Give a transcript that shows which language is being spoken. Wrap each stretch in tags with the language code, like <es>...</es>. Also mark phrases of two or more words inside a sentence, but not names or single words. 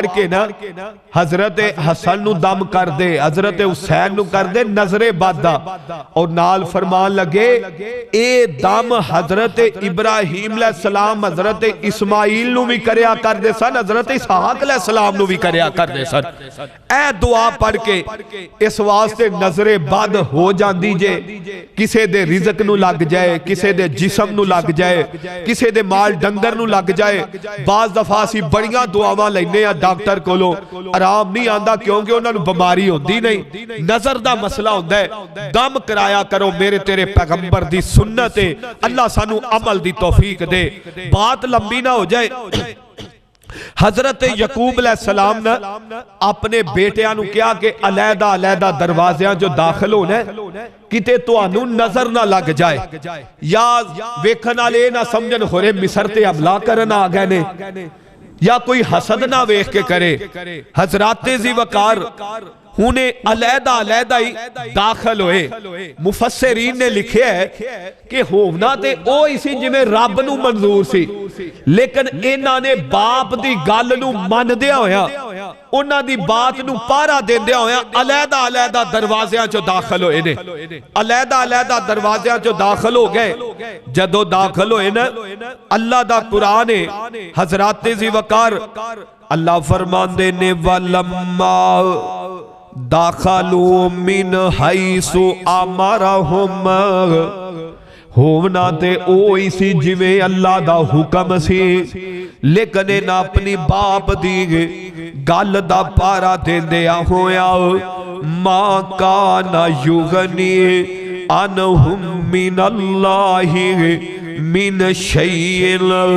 <pa>کے نا حضرت حسن نو دم کر دے حضرت حسین نو کر دے نظر بادہ اور نال فرمان لگے اے دم حضرت ابراہیم</pa> <ar>علیہ السلام</ar> <pa>حضرت اسماعیل نو بھی کریا کر دے سن حضرت اسحاق</pa> <ar>علیہ السلام</ar> <pa>نو بھی کریا کر دے سن اے دعا پڑھ کے اس واسطے نظر بد ہو جاندی جے کسے دے رزق نو لگ جائے کسے دے جسم نو لگ جائے کسے دے مال ڈنگر نو لگ جائے بعض دفعہ سی بڑیاں دعاواں لینے یا ڈاکٹر کولو آرام نہیں آندا کیونکہ انہاں نو بیماری ہوندی نہیں نظر دا مسئلہ ہوندا ہے دم کرایا کرو میرے تیرے پیغمبر دی سنت ہے اللہ سانو عمل دی توفیق دے بات لمبی نہ ہو جائے حضرت یعقوب</pa> <ar>علیہ السلام</ar> <pa>نے اپنے بیٹیاں نو کیا کہ علیحدہ علیحدہ دروازیاں جو داخل ہونے کتے تو انو نظر نہ لگ جائے یا ویکھن والے نہ سمجھن خورے مصر تے حملہ کرنا آ گئے نے یا کوئی حسد نہ ویکھ کے کرے. حضرات ذی وقار انہیں علیحدہ علیحدہ ہی داخل ہوئے. مفسرین نے لکھے ہے کہ ہونا تے او اسی جی میں رب نو منظور سی، لیکن انہاں نے باپ دی گل نو من دیا ہویا، انہاں دی بات نو پارا دین دیا ہویا، علیحدہ علیحدہ دروازیاں چو داخل ہوئے نے. علیحدہ علیحدہ دروازیاں چو داخل ہو گئے. جدو داخل ہوئے نا اللہ دا قرآن حضرات ذی وقار اللہ فرمان دے نے</pa> <ar>وَلَمَّا داخلوا من حیث امرہم،</ar> <pa>ہونا تے او اسی جویں اللہ دا حکم سی، لیکن انہاں اپنی باپ دی گل دا پارا دین دیا ہویا.</pa> <ar>ما کان یغنی عنہم من اللہ من شیء</ar>